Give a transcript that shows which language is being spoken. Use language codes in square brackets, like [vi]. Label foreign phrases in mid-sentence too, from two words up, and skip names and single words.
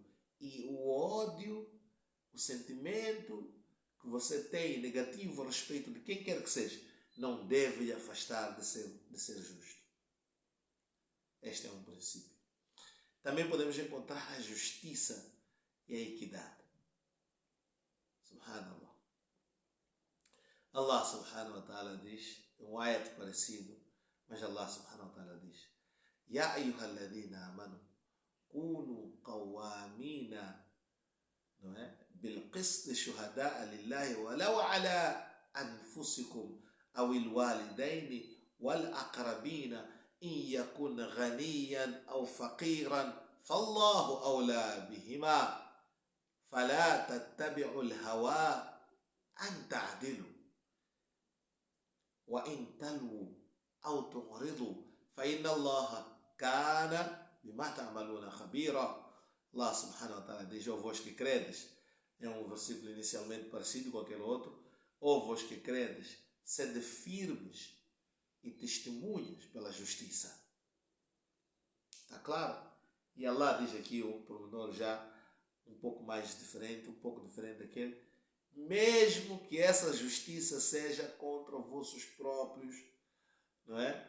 [pt] E o ódio, o sentimento que você tem negativo a respeito de quem quer que seja, não deve lhe afastar de ser justo. Este é um princípio. Também podemos encontrar a justiça e a equidade. Subhanallah. [ar] الله سبحانه وتعالى [pt] diz, um ayat parecido, mas [ar] الله سبحانه وتعالى [pt] diz: [ar] يا أيها الذين آمنوا كونوا قوامين, [pt] não é? [ar] بالقسط شهداء لله ولو على أنفسكم أو الوالدين والأقربين إن يكن غنيا أو فقيرا فالله أولى بهما فلا تتبعوا الهوى أن تعدلوا وإن تلووا أو تعرضوا فإن الله كان بما تعملون خبيرا. الله سبحانه وتعالى [pt] diz: ó vós que credes, é um versículo inicialmente parecido com aquele outro, ó vós que credes, sede firmes e testemunhas pela justiça. Está claro? E Allah diz aqui um pormenor já um pouco mais diferente, um pouco diferente daquele: mesmo que essa justiça seja contra os vossos próprios, não é?